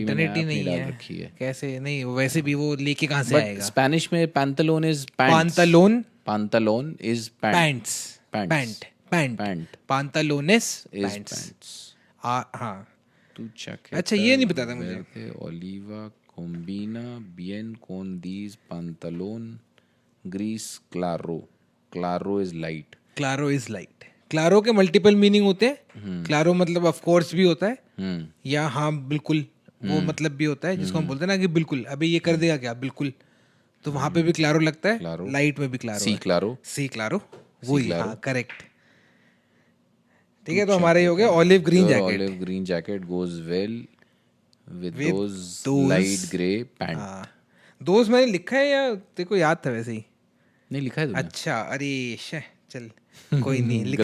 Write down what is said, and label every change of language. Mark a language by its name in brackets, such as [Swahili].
[Hindi] Internet ही में नहीं डाल है. रखी है. कैसे नहीं वैसे भी वो लेके कहाँ से [English] but [Hindi] आएगा. स्पेनिश में पैंतलोन is pants. [Spanish] पांतलोन. पैंतलोन इज [English] Pants. Pants. Pant. Pant [Spanish] पांतलोनेस [English] Is pants. Pants. [Hindi] हाँ. तू चेक. अच्छा ये नहीं पता था मुझे. [Spanish] Oliva combina bien con [English] these [Spanish] pantalón gris claro. [English] Claro is light. क्लारो is light. [Hindi] Claro के मल्टीपल मीनिंग होते हैं. क्लारो मतलब ऑफ कोर्स भी होता है या हाँ बिल्कुल वो मतलब भी होता है जिसको हम बोलते हैं ना कि बिल्कुल अभी ये कर देगा क्या बिल्कुल. तो वहां पे भी क्लारो लगता है. [Spanish] Claro. [Hindi] लाइट में भी क्लारो. [Spanish] सी क्लारो. सी क्लारो [Hindi] वही. हाँ करेक्ट. ठीक है तो हमारा ये हो गया olive green jacket. [English] Olive green jacket goes well with those those- light gray pant. [Hindi] हाँ. दोस्त मैंने लिखा है या तेरे को याद था वैसे ही. नहीं लिखा है तुमने. अच्छा अरे चल कोई नहीं लिखना